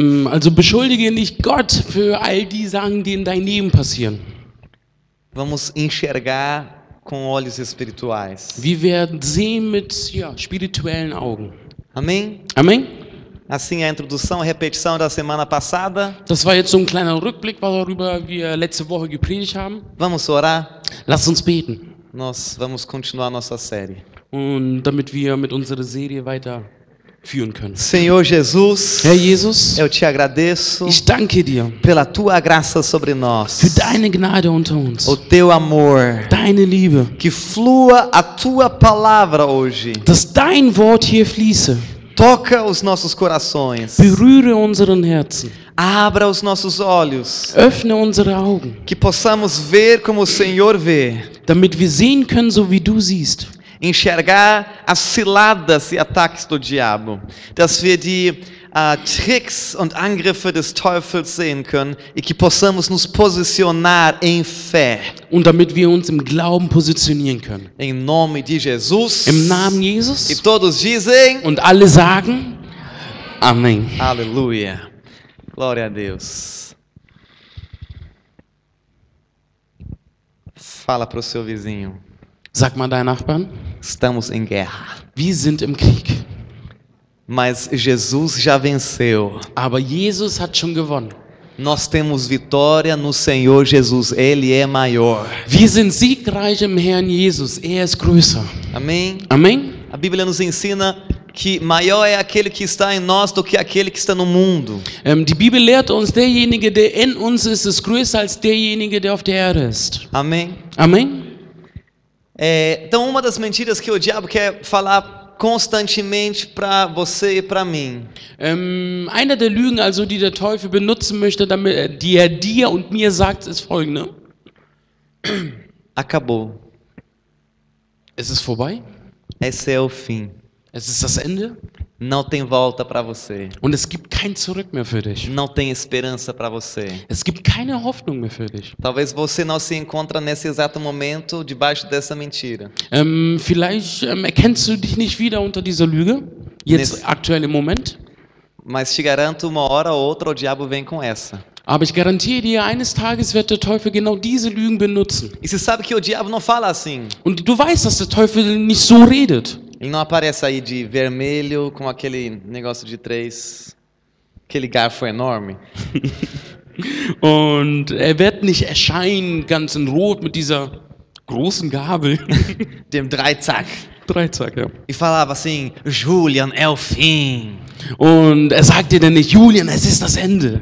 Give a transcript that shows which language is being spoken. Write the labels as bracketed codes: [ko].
[de] Also beschuldige nicht Gott für all die Sachen, die in deinem Leben passieren. [pt] Vamos enxergar com olhos espirituais. [de] Wir werden sehen mit spirituellen Augen. [pt] Amém? [de] Amen? [pt] Assim a introdução, a repetição da semana passada. [de] Das war jetzt so ein kleiner Rückblick, worüber wir letzte Woche gepredigt haben. [pt] Vamos orar? [de] Lasst uns beten. [pt] Nós vamos continuar nossa série. [de] Und damit wir mit unserer Serie weiterführen können. [pt] Senhor Jesus, [de] Herr Jesus, [pt] eu te agradeço [de] ich danke dir [pt] pela tua graça sobre nós. [de] für deine Gnade unter uns, [pt] O teu amor, [de] deine Liebe, [pt] que flua a tua palavra hoje. [de] dass dein Wort hier fließe. [pt] Toca os nossos corações. [de] Berühre unseren Herzen. [pt] Abra os nossos olhos. [de] Öffne unsere Augen, [pt] Que possamos ver como o Senhor vê. [de] damit wir sehen können, so wie du siehst. [pt] Enxergar as ciladas e ataques do diabo. [de] Dass wir die Tricks und Angriffe des Teufels sehen können [pt] e que possamos nos posicionar em fé. [de] Und damit wir uns im Glauben positionieren können. [pt] Em nome de Jesus. [de] Im Namen [pt] E Jesus. todos dizem: [de] Und alle sagen Amen. [pt] Aleluia. Glória a Deus. Fala para o seu vizinho. [de] Sag mal deinen Nachbarn, [pt] Estamos em guerra. [de] wir sind im Krieg. [pt] Mas Jesus já venceu. [de] Aber Jesus hat schon gewonnen. [pt] Nós temos vitória no Senhor Jesus. Ele é maior. [de] Wir sind siegreich im Herrn Jesus. Er ist größer. [pt] Amém? [de] Amen. [pt] A Bíblia nos ensina que maior é aquele que está em nós do que aquele que está no mundo. [de] Die Bibel lehrt uns, derjenige, der in uns ist größer als derjenige, der auf der Erde ist. [pt] Amém? [de] Amen. [pt] Então, uma das mentiras que o diabo quer falar constantemente para você e para mim. [de] Einer der Lügen, also die der Teufel benutzen möchte, damit, die er dir und mir sagt, ist folgende. [pt] Acabou. [de] Es ist vorbei. [pt] Esse é o fim. [de] Es ist das Ende. [pt] Não tem volta para você. [de] Und es gibt kein Zurück mehr für dich. [pt] Não tem esperança para você. [de] Es gibt keine Hoffnung mehr für dich. [pt] Talvez você não se encontre nesse exato momento debaixo dessa mentira. [de] Vielleicht erkennst du dich nicht wieder unter dieser Lüge, jetzt aktuell im Moment. [pt] Mas te garanto, uma hora ou outra o diabo vem com essa. [de] Aber ich garantiere dir, eines Tages wird der Teufel genau diese Lügen benutzen. [pt] E você sabe que o diabo não fala assim. [de] Und du weißt, dass der Teufel nicht so redet. [pt] Ele não aparece aí de vermelho com aquele negócio de 3, aquele garfo enorme. [de] Und er wird nicht erscheinen ganz in Rot mit dieser großen Gabel. Dem Dreizack. Dreizack, ja. [pt] E falava assim: Julian, é o fim. [de] Und er sagt dir dann nicht, Julian, es ist das Ende.